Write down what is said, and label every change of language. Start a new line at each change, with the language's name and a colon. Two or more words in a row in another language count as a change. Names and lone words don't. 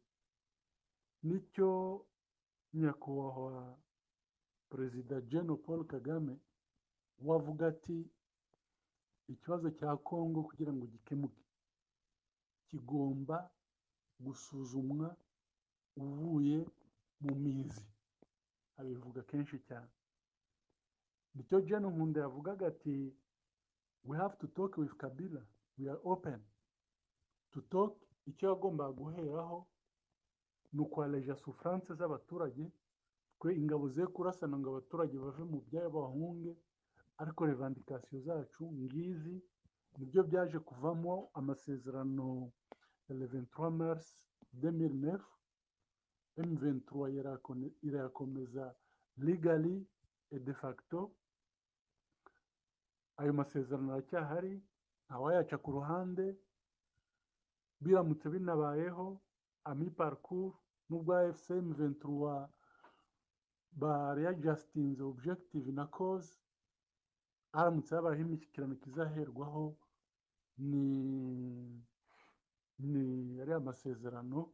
Kinyarwanda: Nicyo nyakubahwa Perezida General Paul Kagame wavuga ati ikibazo cya Congo kugira ngo gikemuke kigomba gusuzumwa uvuye mu mizi, abivuga kenshi cyane. Nicyo General Nkunda yavugaga ati
English: we have to talk with Kabila, we are open to talk.
Kinyarwanda: Icyo yagombaga guheraho ni ukwaleja souffrance z'abaturage, twe ingabo ze kurasana ngo abaturage bave mu byabo bahunge, ariko revendication zacu ngizi. Nibyo byaje kuvamo amasezerano ya 23 mars 2009, M23 irayakomeza legally
French: et de facto.
Kinyarwanda: Ayo masezerano aracyahari, ntawayaca ku ruhande. Biramutse binabayeho ami parcours n'ubwo AFC M23 bareadjustinze objective na cause, haramutse habayeho imishyikirano kizaherwaho ni ariya masezerano.